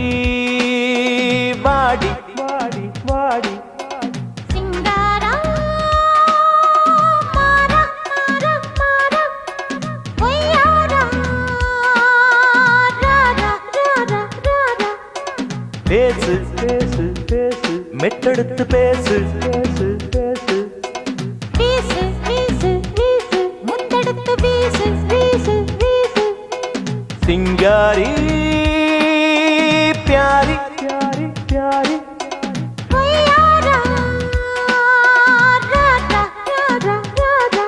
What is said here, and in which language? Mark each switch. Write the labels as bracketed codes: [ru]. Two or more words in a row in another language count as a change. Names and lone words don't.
[ta] वाड़ी वाड़ी वाड़ी சிங்காரா மாரா மாரா மாரா ஒய்யாரா ராரா ராரா ராரா. பேசு பேசு பேசு மெட்டெடுத்து பேசு பேசு பேசு வீசு வீசு வீசு முத்தெடுத்து வீசு வீசு வீசு. [hi] सिंगारी प्यारी प्यारी प्यारी [ta] ஒய்யாரா ராரா ராரா ராரா.